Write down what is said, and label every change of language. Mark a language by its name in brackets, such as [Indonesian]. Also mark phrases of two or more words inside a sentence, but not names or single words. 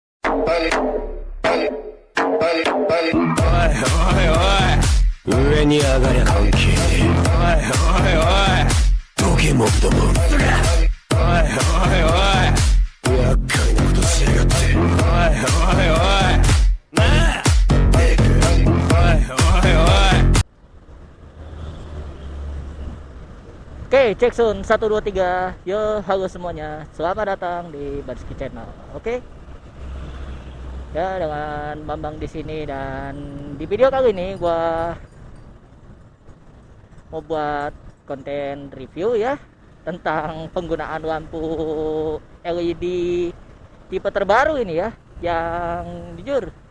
[Japanese] 上に上がりゃ関係ねえ。どけもっともん。厄介なことしやがって。 [Indonesian] Oke, cek sound 1 2 3. Yo, halo semuanya. Selamat datang di Barski Channel. Oke. Ya, dengan Bambang di sini, dan di video kali ini gua mau buat konten review ya tentang penggunaan lampu LED tipe terbaru ini ya, yang jujur